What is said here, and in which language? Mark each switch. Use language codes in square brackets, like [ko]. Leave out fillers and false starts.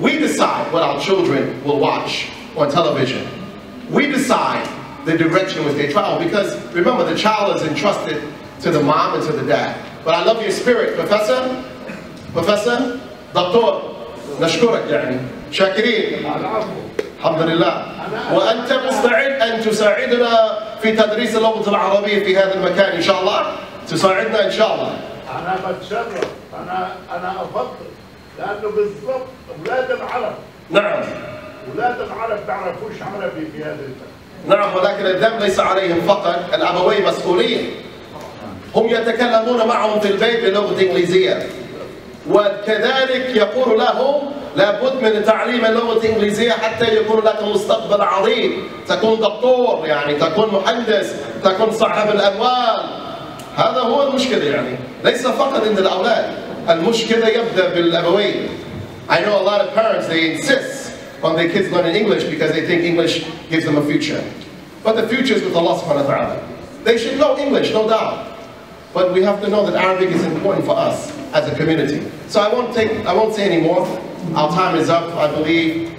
[en] We decide what our children will watch on television. We decide the direction which they travel, because remember, the child is entrusted to the mom and to the dad. But I love your spirit, Professor, Doctor, [ar] نشكرك يعني شاكرين الحمد لله. وأنت مستعد أن تساعدنا في تدريس اللغة العربية في هذا المكان إن شاء الله؟ تساعدنا إن شاء الله. أنا بتشرف، أنا أفضل، لأنه بالضبط أولاد العرب. نعم. أولاد العرب بيعرفوش عربي في هذا البلد. نعم، ولكن الدم ليس عليهم فقط، الأبوين مسؤولين. هم يتكلمون معهم في البيت بلغة إنجليزية. وكذلك يقول لهم لابد من تعليم اللغة الإنجليزية حتى يكون لك مستقبل عظيم، تكون دكتور يعني، تكون مهندس، تكون صاحب الأموال. هذا هو المشكلة يعني، ليس فقط عند الأولاد، المشكلة يبدأ بالأبوين. [en] I know a lot of parents, they insist on their kids learning English because they think English gives them a future. But the future is with Allah subhanahu wa ta'ala. They should know English, no doubt. But we have to know that Arabic is important for us as a community. So I won't say any more. Our time is up, I believe.